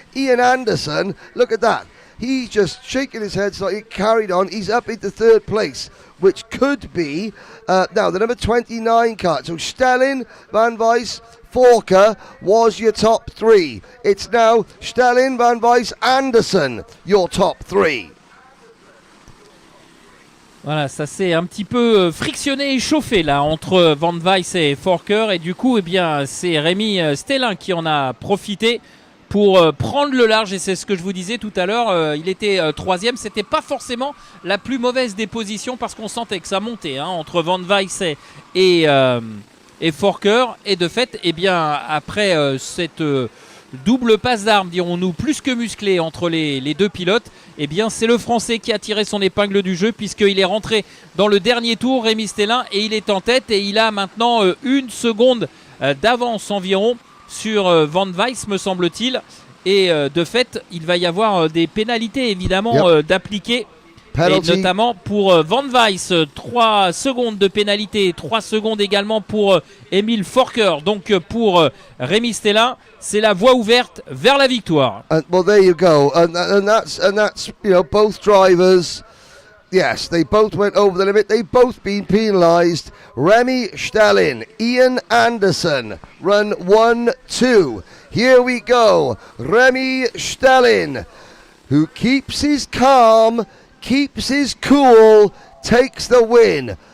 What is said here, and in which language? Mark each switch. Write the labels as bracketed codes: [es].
[en] Ian Anderson, look at that. He's just shaking his head slightly, carried on. He's up into third place, which could be now the number 29 car. So Stellin, Van Weiss, Forker was your top three. It's now Stellin, Van Weiss, Anderson, your top three. [fr] Voilà, ça s'est un petit peu frictionné et chauffé là entre Van Weiss et Forker, et du coup, eh bien, c'est Rémi Stellin qui en a profité pour prendre le large, et c'est ce que je vous disais tout à l'heure, il était troisième. C'était pas forcément la plus mauvaise des positions, parce qu'on sentait que ça montait entre Van Weiss et Forker, et de fait, eh bien, après cette double passe d'armes, dirons-nous, plus que musclée entre les deux pilotes, eh bien, c'est le Français qui a tiré son épingle du jeu, puisqu'il est rentré dans le dernier tour, Rémi Stellin, et il est en tête, et il a maintenant 1 seconde d'avance environ sur Van Weiss, me semble-t-il, et de fait, il va y avoir des pénalités évidemment d'appliquer. Penalty. Et notamment pour Van Weiss, 3 secondes de pénalité, 3 secondes également pour Emile Forker. Donc pour Rémi Stellin, c'est la voie ouverte vers la victoire. [en] Well, there you go, and that's both drivers. Yes, they both went over the limit. They've both been penalised. Rémi Stellin, Ian Anderson, run 1-2. Here we go. Rémi Stellin, who keeps his calm, keeps his cool, takes the win.